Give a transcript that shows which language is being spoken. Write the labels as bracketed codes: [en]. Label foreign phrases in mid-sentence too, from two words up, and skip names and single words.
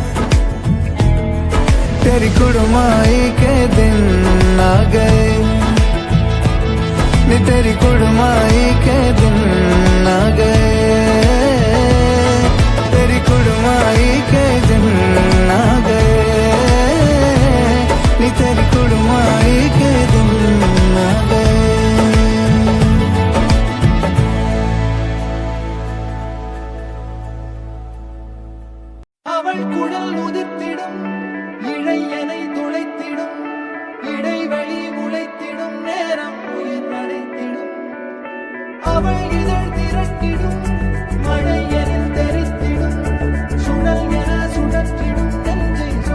[pa] ਤੇਰੀ ਕੁੜਮਾਈ ਕੇ ਦਿਨ ਆ ਗਏ, ਨੀ ਤੇਰੀ ਕੁੜਮਾਈ ਕੇ ਦਿਨ ਆ ਗਏ, ਤੇਰੀ ਕੁੜਮਾਈ ਕੇ ਦਿਨ ਆ ਗਏ, ਨੀ ਤੇਰੀ ਕੁੜਮਾਈ ਕੇ ਦਿਨ ਆ ਗਏ। [ta] அவள் குழல் உதிர்த்திடும், இழையனை துளைத்திடும், இடைவெளி உழைத்திடும், நேரம் உயிர் அடைத்திடும், அவள் இதழ் திரட்டிடும், மழை எனில் தெரித்திடும், சுழல் என சுழற்றிடும், நெஞ்சை